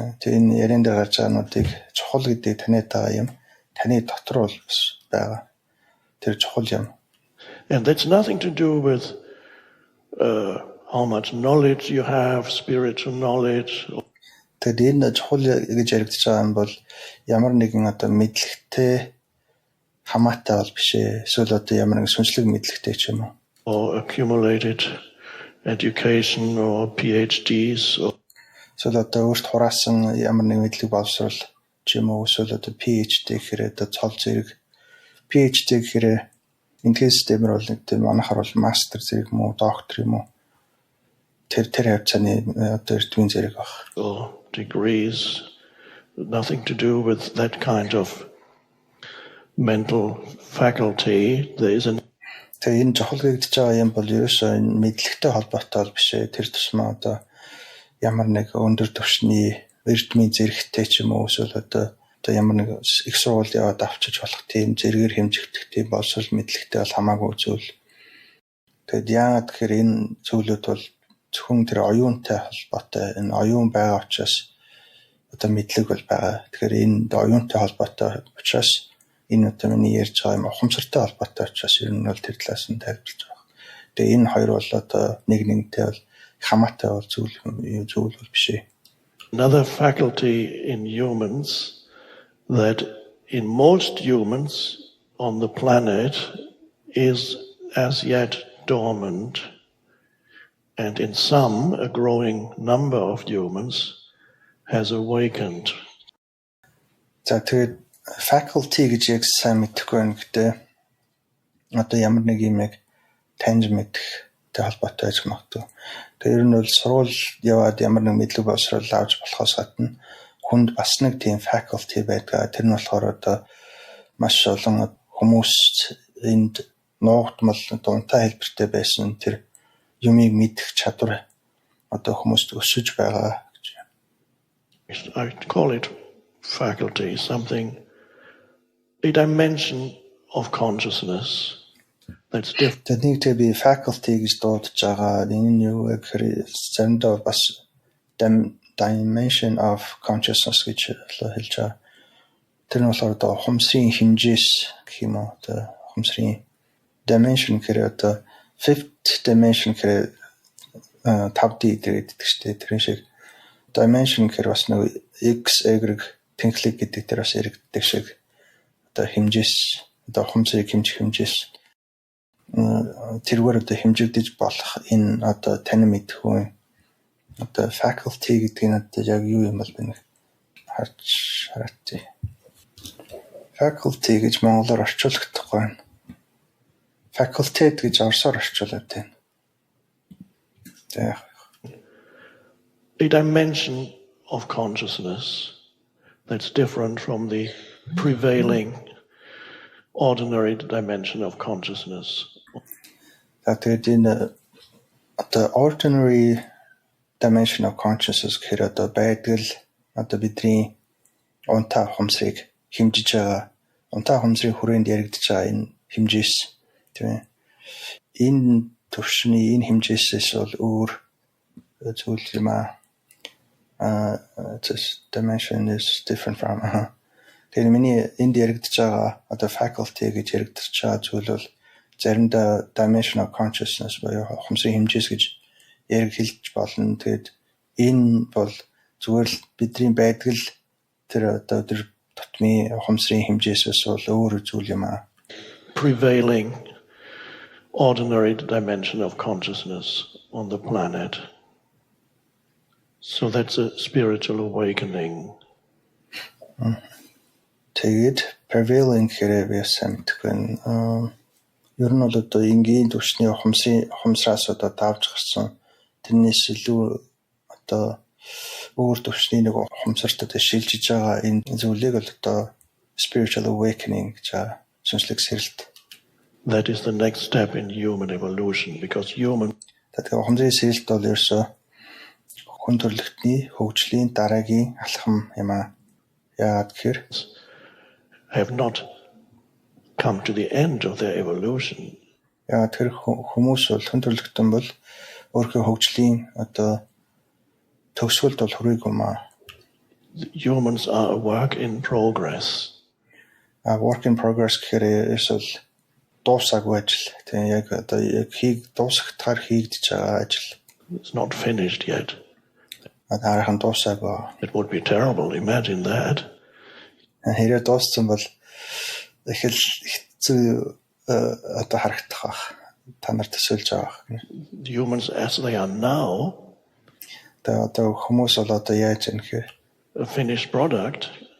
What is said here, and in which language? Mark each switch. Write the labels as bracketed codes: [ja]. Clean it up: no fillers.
[mn] Тэр энэ яриан дээр гарч байгаа нуудыг чухал гэдэг таниад байгаа юм. Таны дотор бол бас байгаа. Тэр чухал юм. [en] And that's nothing to do with how much knowledge you have, spiritual knowledge. [mn] Тэгээд энэ чухал гэж яригдж байгаа юм бол ямар нэгэн одоо мэдлэгтэй хамаатай бол биш ээ. Эсвэл одоо ямар нэгэн сүнслэг мэдлэгтэй ч юм уу. [en] Or accumulated education or PhDs. [mn] Эсвэл одоо өөрт хураасан ямар нэгэн мэдлэг боловсрол ч юм уу. Эсвэл одоо PhD гэхээр одоо цол зэрэг PhD гэхээр энэхээс системээр бол нэг тийм манайхаар бол мастер зэрэг юм уу, доктор юм уу. Тэр хавцааны одоо эрдмийн зэрэг баг. [en] Or degrees, nothing to do with that kind of mental faculty. There is an [mn] Тэгээ энэ чухал гэж байгаа юм бол ерөөсөө энэ мэдлэгтэй холбоотой бол биш ээ. Тэр тусмаа одоо ямар нэг өндөр түвшний эрдмийн зэрэгтэй ч юм уу эсвэл одоо ямар нэг их сургууль яваад авчиж болох тийм зэрэгээр хэмжигдэх тийм боловсрол мэдлэгтэй бол хамаагүй зүйл. Тэгэд яагаад гэхээр энэ зүйлүүд бол зөвхөн тэр оюунтай холбоотой. Энэ оюун байгаа учраас одоо мэдлэг бол байгаа. Тэгэхээр энэ оюунтай холбоотой учраас энэ одоо миний ярьж байгаа юм ухамсартай холбоотой учраас ер нь бол тэр талаас нь тайлбарлаж байгаа. Тэгээ энэ хоёр бол одоо нэгнтэй бол хамаатай бол зүйл бол биш ээ. [en] Another faculty in humans that in most humans on the planet is as yet dormant, and in some, a growing number of humans has awakened. [mn] За тэгээд faculty гэж яг сайн мэдэхгүй байна гэдэг. Одоо ямар нэг юм яг таньж мэдхтэй холбоотой байж магадгүй. Тэр нь бол сургууль яваад ямар нэг мэдлэг боловсрол авч болохоос гадна хүнд бас нэг тийм faculty байдаг. Тэр нь болохоор одоо маш олон хүмүүс энд нуугдмал дунтай хэлбэртэй байсан тэр юмыг мэдэх чадвар одоо хүмүүст өсөж байгаа гэж. [en] I call it faculty, something, a dimension of consciousness that's different. [mn] Тэднийг би faculty гэж дуудаж байгаа. Энэ нь юу гэхээр заримдаа бас [en] dimension of consciousness [mn] гэж хэлж байгаа. Тэр нь болохоор одоо ухамсарын хэмжээс гэх юм уу. Одоо ухамсарын dimension гэхээр одоо [en] fifth dimension [mn] гэхээр 5D гэдэг чинь тэрэн шиг dimension гэхээр бас нэг x y тэнхлэг гэдэг тэр бас яригддаг шиг одоо хэмжээс одоо ухамсарыг хэмжих хэмжээс тэргээр одоо хэмжигдэж болох энэ одоо танин мэдэх үе одоо faculty гэдэг нь одоо яг юу юм бол би нэг харж хараатай. Faculty гэж монголоор орчуулагдахгүй байна. Facultet гэж орсоор орчуулад байна. [en] A dimension of consciousness that's different from the prevailing ordinary dimension of consciousness. [mn] Тэгээд энэ одоо [en] ordinary dimension of consciousness [mn] гэхээр одоо байдал одоо бидний унтаа ухамсарыг хэмжиж байгаа унтаа ухамсарын хүрээнд яригдж байгаа энэ хэмжээс тийм ээ. Энэ төвшний энэ хэмжээсээс бол өөр зүйл юм аа. [en] This dimension is different from [mn] тэгээд миний энд яригдж байгаа одоо faculty гэж яригдж байгаа зүйл бол заримдаа [en] dimension of consciousness [mn] буюу ухамсарын хэмжээс гэж яригдж болно. Тэгээд энэ бол зүгээр л бидний байдал тэр одоо тэр тотмын ухамсарын хэмжээсээс бол өөр зүйл юм аа. [en] Prevailing ordinary dimension of consciousness on the planet. So that's a spiritual awakening. [mn] Тэгээд prevailing гэхээр би сайн мэдгүй. Ер нь бол одоо энгийн түвшний ухамсараас одоо давж гарсан тэрнээс илүү одоо өөр түвшний нэг ухамсарт одоо шилжиж байгаа энэ зүйлийг бол одоо [en] spiritual awakening [mn] гэж шинжлэх сэрэлт. [en] That is the next step in human evolution because human [mn] тэгээд ухамсарын сэрэлт бол ерөөсөө хүн төрөлхтний хөгжлийн дараагийн алхам юм аа. Яагаад гэхээр [en] have not come to the end of their evolution. [mn] Яагаад тэр хүмүүс бол хүн төрөлхтөн бол өөрийнхөө хөгжлийн одоо төгсгөлд бол хүрээгүй юм аа. [en] Humans are a work in progress. A work in progress [mn] гэхээр эсвэл дуусаагүй ажил. Тэгээ яг одоо яг дуусгахтаар хийгдэж байгаа ажил. [en] It's not finished yet. [mn] Адархан дуусаагүй. [en] It would be terrible, imagine that. [mn] Хэрэг дууссан бол их л хэцүү одоо харагдах байх. Та нар төсөөлж байгаа. [en] Humans as they are now. [mn] Одоо хүмүүс бол одоо яаж юм гэхээр [en] a finished product.